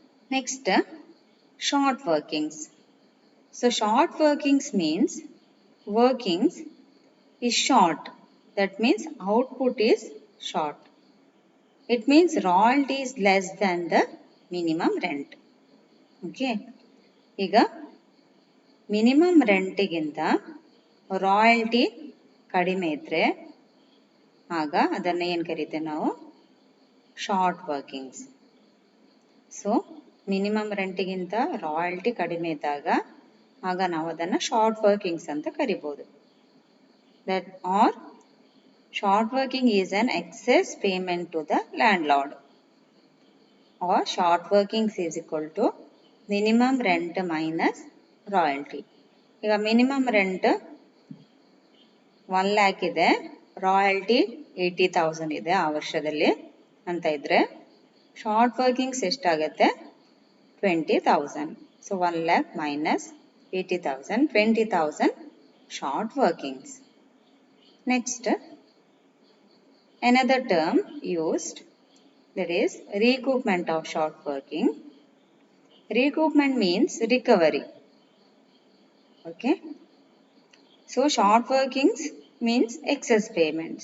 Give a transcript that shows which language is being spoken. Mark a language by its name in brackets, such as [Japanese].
[English] Next, short workings. So short workings means workings is short. That means output is short. It means royalty is less than the minimum rent. Okay. [Kannada] ಈಗ minimum ರೆಂಟಿಗಿಂತ royalty ಕಡಿಮೆ ಇದ್ರೆ ಆಗ ಅದನ್ನ ಏನು ಕರಿತೇವೆ ನಾವು, short workings. So minimum ರೆಂಟಿಗಿಂತ royalty ಕಡಿಮೆ ಇದ್ದಾಗ ಆಗ ನಾವು ಅದನ್ನ ಶಾರ್ಟ್ ವರ್ಕಿಂಗ್ಸ್ ಅಂತ ಕರಿಬಹುದು. [English] That are short working is an excess payment to the landlord, or short workings is equal to minimum rent minus royalty. [Kannada] ಈಗ ಮಿನಿಮಮ್ ರೆಂಟ್ 1 lakh ಇದೆ, royalty 80,000 ಇದೆ ಆ ವರ್ಷದಲ್ಲಿ ಅಂತ ಇದ್ರೆ ಶಾರ್ಟ್ ವರ್ಕಿಂಗ್ಸ್ ಎಷ್ಟಾಗತ್ತೆ, 20,000. So 1 lakh minus 80,000, 20,000 short workings. [English] Next, another term used, that is recoupment of short working. Recoupment means recovery. Okay, so short workings means excess payment.